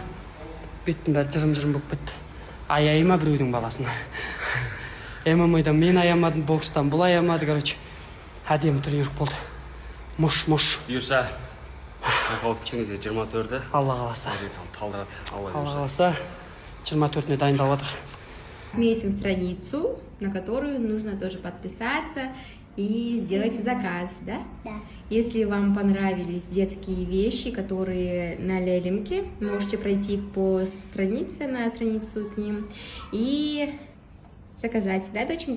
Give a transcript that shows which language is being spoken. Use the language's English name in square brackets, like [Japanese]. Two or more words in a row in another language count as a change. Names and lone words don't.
[Kazakh] Беттің бәрі жырым-жырым болып бітті. Аяйма біреудің баласына. ММА-да мен аямадым, бокстан бұл аямады, короче. Әдемі тренировка болды. Мұш. Бұйырса, қауіпті кеңізде 24-ді. Алла қаласа. Алла қаласа, 24-не дайындалып жатыр. [Russian] Отметим страницу, на которую нужно тоже подписаться и сделать заказ, да? Да. Если вам понравились детские вещи, которые на Лелимке, можете пройти по странице, на страницу к ним и заказать, да, доченька?